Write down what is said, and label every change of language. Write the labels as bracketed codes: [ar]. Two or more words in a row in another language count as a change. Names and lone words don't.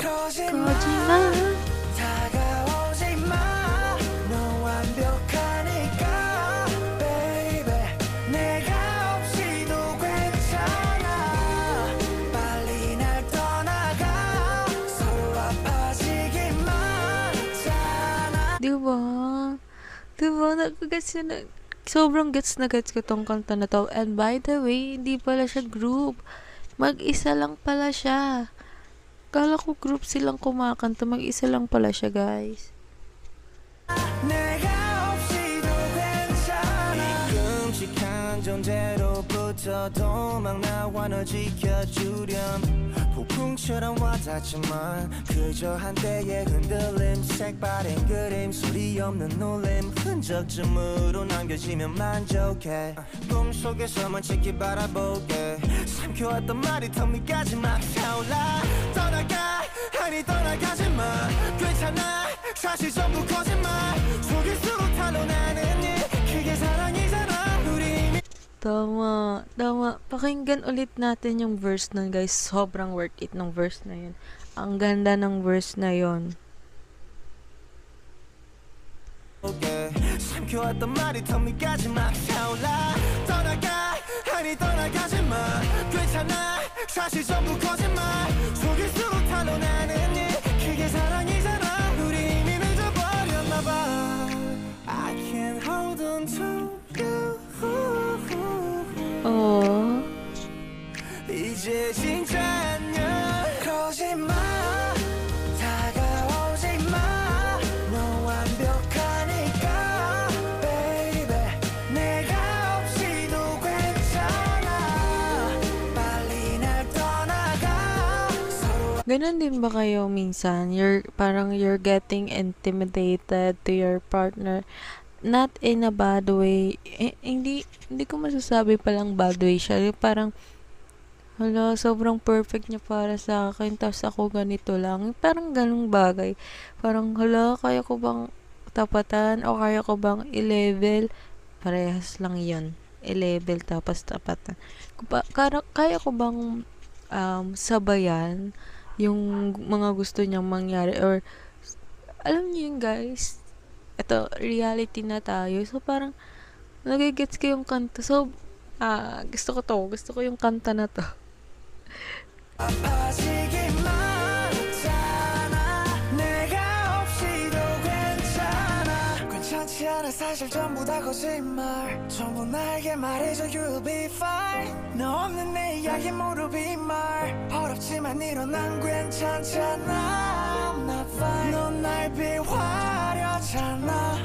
[ko] 거짓말 다가오지 마. 너 완벽하니까 baby. 내가 없이도 괜찮아. 빨리 날 떠나가. 서로 아파지기만 했잖아. [tl] Diba? Diba? Sobrang gets na gets ko tong kanta na to. [en] And by the way, [tl] hindi pala siya group. Mag-isa lang pala siya. Kala ko group silang kumakanta. Mag-isa lang pala siya, guys. [ko] 내가 없이도 괜찮아. 이 끔찍한 존재로부터도 막 나와 널 지켜주렴. 폭풍처럼 와닿지만 그저 한때의 흔들림. 색바랜 그림 소리 없는 놀림. 흔적쯤으로 남겨지면 만족해. 꿈속에서만 지키 바라보게. 삼켜왔던 말이 턱밑까지 막 차올라. 떠나가 아니 떠나가지 마. 괜찮아 사실 전부 거짓말. 속일수록 탄로나는 일 그게 사랑이잖아. 우리 이미 [tl] Tama. Tama. Pakinggan ulit natin yung verse nun, guys. Sobrang [en] worth it [tl] ng verse na yun. Ang ganda ng verse na yun. [ko] 삼켜왔던 말이 턱밑까지 막 차올라. 떠나가 아니 떠나가지 마. 괜찮아 사실 전부 거짓말. 속일수록 탄로나는 일 그게 사랑이잖아. 우리 이미 늦어버렸나봐. [en] I can't hold on to you. Oh. [ko] 이제 진짜 안녕. 거짓말 다가오지 마. 너 완벽하니까 baby. 내가 없이도 괜찮아. 빨리 날 떠나가. 서로 [tl] Ganun din ba kayo minsan? [en] You're getting intimidated to your partner. Not in a bad way. [tl] Hindi ko masasabi palang [en] bad way [tl] siya. Yung parang, hala, sobrang perfect niya para sa akin. Tapos ako ganito lang. Parang ganung bagay. Parang, hala, kaya ko bang tapatan? O kaya ko bang i-level? Parehas lang yun. I-level tapos tapatan. Kaya ko bang sabayan yung mga gusto niyang mangyari? Or, alam niyo yun, guys, ito, reality na tayo. So, parang, nagigets ko yung kanta. So, gusto ko to. Gusto ko yung kanta na to. [ko] 아파지기만 했잖아. 내가 없이도 괜찮아. 괜찮지 않아 사실 전부 다 거짓말. 전부 나에게 말해줘 [en] you'll be fine. [ko] 너 없는 내 이야기 모두 빈말. 어렵지만 일어난 괜찮잖아. [en] I'm not fine. [ko] 넌 날 비화려잖아.